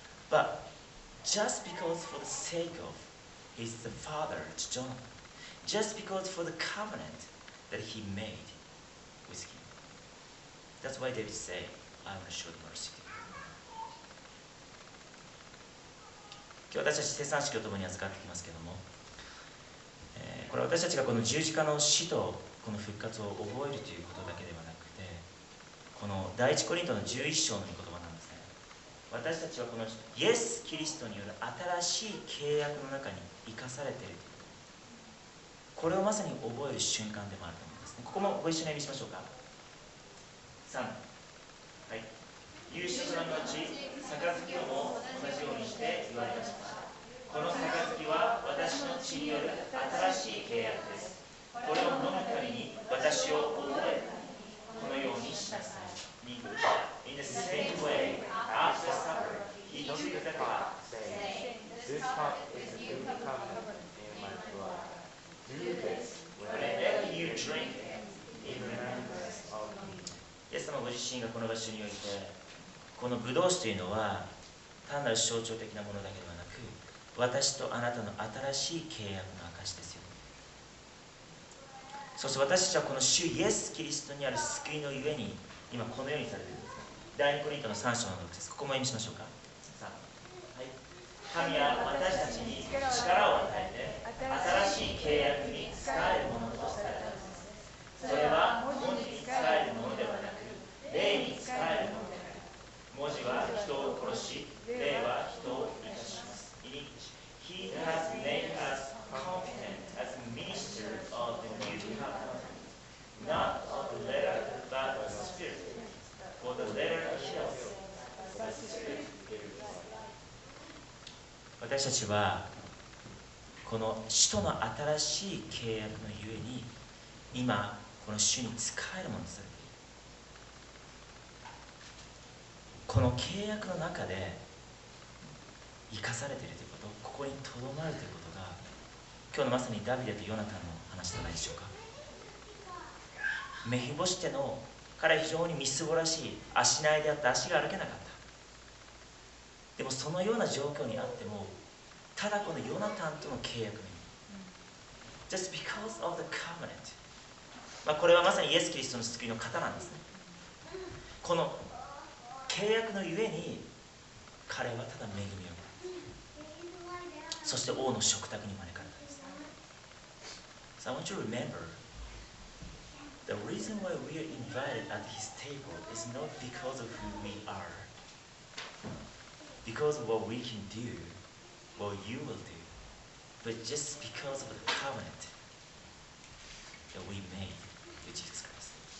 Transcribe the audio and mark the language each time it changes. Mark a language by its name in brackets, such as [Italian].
[English] But just because for the sake of his father, Jonathan, just because for the covenant that he made with him. That's why David said, I want to show mercy to you. [Japanese] 今日私たち生産式を共に預かってきますけれども、これは私たちがこの十字架の死とこの復活を覚えるということだけではなくて、この第一コリントの11章の御言葉なんですね。私たちはこのイエス・キリストによる新しい契約の中に生かされているということ、これをまさに覚える瞬間でもあると思いますね。ここもご一緒に読みしましょうか。 3、はい。夕食の後、杯をも同じようにして言われました。この杯は私の血による新しい契約です。これを飲むたびに私を覚え、このようにしなさい。 [English] In the same way, after supper, he took the cup, saying, This cup is the new covenant in my blood. Do this whenever you drink it in remembrance of me. [Japanese] イエス様ご自身がこの場所において、このブドウ酒というのは単なる象徴的なものだけではなく、私とあなたの新しい契約の証ですよ。そして私たちはこの主イエス・キリストにある救いのゆえに今このようにされているんですね。第2コリントの3章の6節、ここも読みしましょうか。はい、神は私たちに力を与えて新しい契約に仕えるものとされたのです。それは文字に仕えるものではなく、霊に仕えるものである。文字は人を殺し、霊は人を生かします。 [English] In English, He has made us competent as ministers of the new covenant, not of the letter, but of the Spirit. For the letter kills, but the Spirit gives life. [Japanese] 私たちはこの使徒の新しい契約のゆえに今この主に仕えるものとされている。この契約の中で生かされているということ、ここにとどまるということが今日のまさにダビデとヨナタンの話じゃないでしょうか。メフィボシテの彼は非常にみすぼらしい足苗であった足が歩けなかった。でもそのような状況にあってもただこのヨナタンとの契約の意味 [English] Just because of the covenant、 [Japanese] これはまさにイエス・キリストの救いの方なんですね。この契約のゆえに彼はただ恵みを受けた。そして王の食卓に招かれたんです。 [English] So I want you to remember the reason why we are invited at his table is not because of who we are, because of what we can do, what you will do, but just because of the covenant that we made with Jesus Christ.